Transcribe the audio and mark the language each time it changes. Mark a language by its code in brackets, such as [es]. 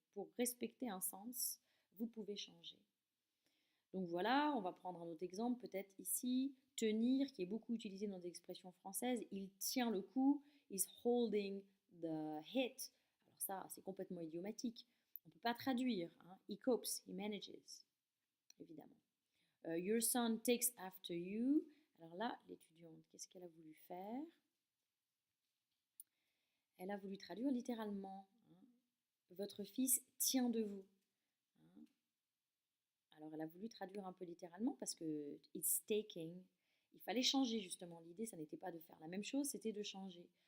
[fr] Pour respecter un sens, vous pouvez changer. Donc voilà, on va prendre un autre exemple, peut-être ici, tenir, qui est beaucoup utilisé dans des expressions françaises. Il tient le coup, [en] is holding the hit. [fr] Alors ça, c'est complètement idiomatique. On ne peut pas traduire. Hein. [en] He copes, he manages, [fr] évidemment. [en] Your son takes after you. [fr] Alors là, l'étudiante, qu'est-ce qu'elle a voulu faire? Elle a voulu traduire littéralement. Hein. Votre fils tient de vous. Hein. Alors elle a voulu traduire un peu littéralement parce que [en] it's taking. [fr] Il fallait changer justement. L'idée, ça n'était pas de faire la même chose, c'était de changer.